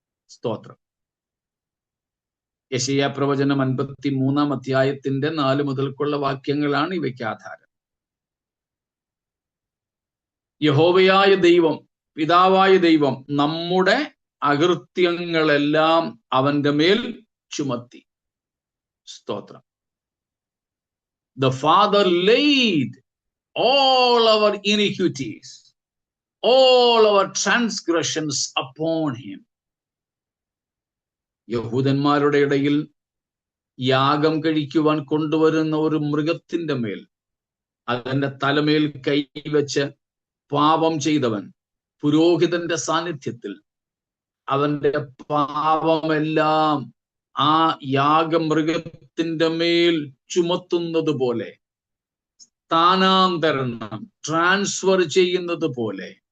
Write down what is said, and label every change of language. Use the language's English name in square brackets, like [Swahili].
[Malayalam] സ്തോത്രം. യെശയ്യാ പ്രവചനം 53-ാം അധ്യായത്തിന്റെ 4 മുതൽക്കുള്ള വാക്യങ്ങളാണ് ഇവയ്ക്ക് ആധാരം. യഹോവയായ ദൈവം, പിതാവായ ദൈവം നമ്മുടെ അകൃത്യങ്ങളെല്ലാം അവന്റെ മേൽ ചുമത്തി. സ്തോത്രം. [English] The Father laid all our iniquities, all our transgressions upon him. [Malayalam] യഹൂദന്മാരുടെ ഇടയിൽ യാഗം കഴിക്കുവാൻ കൊണ്ടുവരുന്ന ഒരു മൃഗത്തിന്റെ മേൽ അതിന്റെ തലമേൽ കൈവച്ച് പാപം ചെയ്തവൻ പുരോഹിതന്റെ സാന്നിധ്യത്തിൽ അവന്റെ പാപമെല്ലാം ആ യാഗമൃഗത്തിന്റെ മേൽ ചുമത്തുന്നത് പോലെ, സ്ഥാനാന്തരണം ട്രാൻസ്ഫർ ചെയ്യുന്നത് പോലെ,